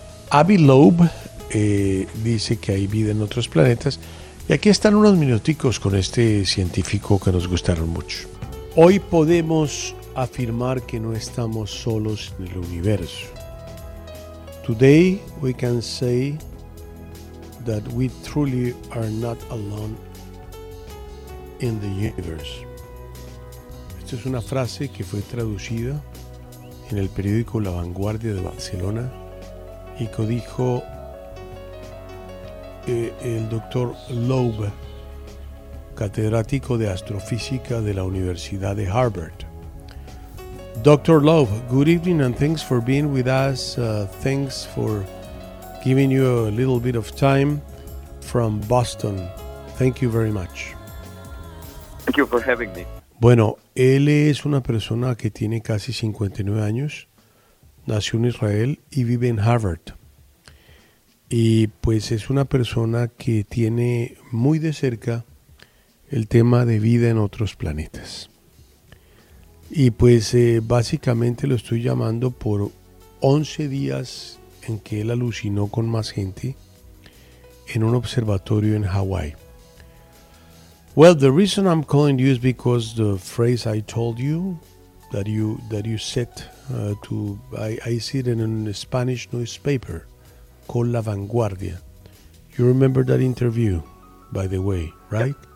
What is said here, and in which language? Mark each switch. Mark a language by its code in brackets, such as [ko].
[es] Abby Loeb dice que hay vida en otros planetas. Y aquí están unos minuticos con este científico que nos gustaron mucho. Hoy podemos afirmar que no estamos solos en el universo. [en] Today we can say that we truly are not alone in the universe. [es] Esta es una frase que fue traducida en el periódico La Vanguardia de Barcelona y que dijo el doctor Loeb, catedrático de astrofísica de la Universidad de Harvard. [en] Dr. Loeb, good evening and thanks for being with us. Thanks for giving you a little bit of time from Boston. Thank you very much. Thank you for having me. [es] Bueno, él es una persona que tiene casi 59 años, nació en Israel y vive en Harvard. Y pues es una persona que tiene muy de cerca el tema de vida en otros planetas. Y pues básicamente lo estoy llamando por 11 días en que él alucinó con más gente en un observatorio en Hawái. [en] Well, the reason I'm calling you is because the phrase I told you that you said I see it in a Spanish newspaper. Con La Vanguardia. You remember that interview, by the way, right?